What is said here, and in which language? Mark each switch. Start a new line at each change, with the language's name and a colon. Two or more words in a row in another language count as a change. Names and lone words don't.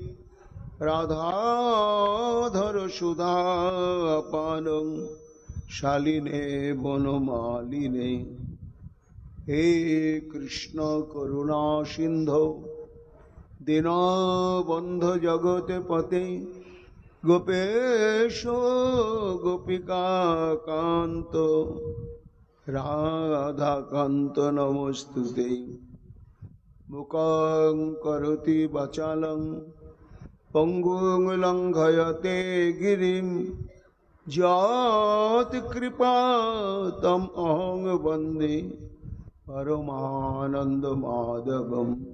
Sanskrit: राधाधर सुधापानं शालिने वनमालिने हे कृष्ण करुणा सिंधो दीनबंधु जगत पते গোপেশ গোপিকাকান্ত রাধাকান্ত নমস্তুতে। মুখং করোতি বাচালং পঙ্গুং লঙ্ঘয়তে গিরিম যৎ কৃপা তম অহং বন্দে পরমানন্দ মাধবম।